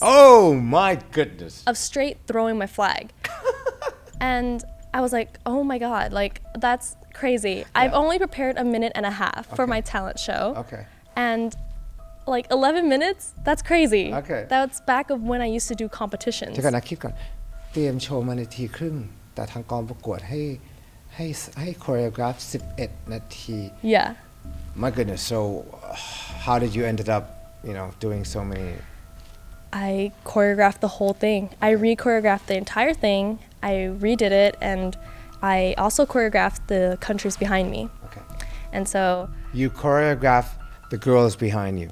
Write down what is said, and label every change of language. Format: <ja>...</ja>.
<en>Oh my goodness. of straight throwing my flag. And I was like, oh my God, like that's crazy. I've only prepared a minute and a half for my talent show. Okay. And like 11 minutes, that's crazy. Okay. That's back of when I used to do competitions.</en> <th>เดี๋ยวก่อนนะคิดก่อนเตรียมโชว์มานาทีครึ่งแต่ทางกองประกวดให้โคเรียกราฟ11 นาที</th> <en>Yeah. My goodness. So how did you ended up, you know, doing so many? I choreographed the whole thing. I re-choreographed the entire thing. I redid it, and I also choreographed the countries behind me. Okay. And so, You choreograph the girls behind you.</en>